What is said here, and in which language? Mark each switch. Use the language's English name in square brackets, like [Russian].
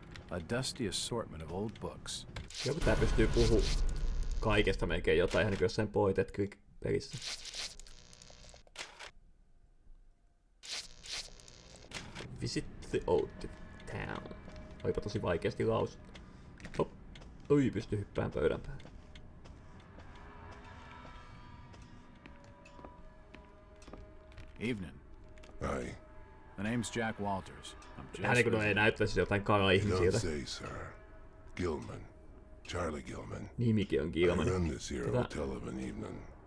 [English] A dusty assortment of old books. [Finnish] Joku tää pystyy puhuu kaikesta melkein jotain, ihan niin kuin jossain point and click pelissä. [English] Visit the old town. [Finnish] Olipa tosi vaikeasti lausuttu. Hop. Oi, pystyy hyppään pöydän päälle. [English] Evening. Aye. The name's Jack Walters. I'm just [Finnish] Vähän niin kuin ei näyttäisi jotain kala-ihmisiltä. [English] Say, sir. Gilman. Charlie Gilman. [Finnish] Nimikin on Gilman. [English] I run this here hotel of an evening.